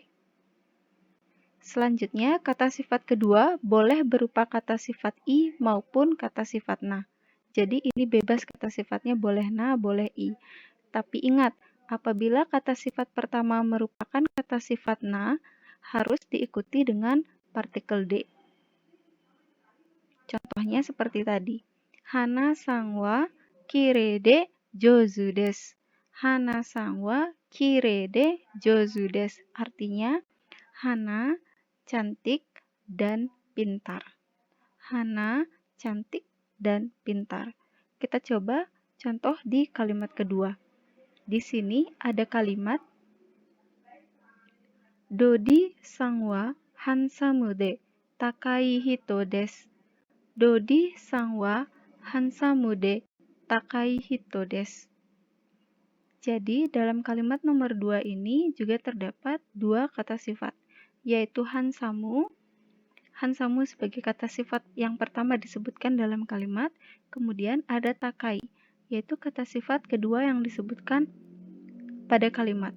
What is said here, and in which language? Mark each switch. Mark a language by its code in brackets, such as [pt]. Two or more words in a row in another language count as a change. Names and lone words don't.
[id] Selanjutnya, kata sifat kedua boleh berupa kata sifat i maupun kata sifat na. Jadi ini bebas kata sifatnya boleh na, boleh i. Tapi ingat, apabila kata sifat pertama merupakan kata sifat na, harus diikuti dengan partikel d. Contohnya seperti tadi. [ja] ハナさんはきれいで上手です. ハナさんはきれいで上手です. [id] Artinya, Hana cantik dan pintar. Hana cantik dan pintar. Kita coba contoh di kalimat kedua. Di sini ada kalimat [ja] ドディさんはハンサムで高い人です. ドディさんはハンサムで高い人です. [id] Jadi, dalam kalimat nomor 2 ini juga terdapat dua kata sifat, yaitu handsome. Handsome sebagai kata sifat yang pertama disebutkan dalam kalimat, kemudian ada takai, yaitu kata sifat kedua yang disebutkan pada kalimat.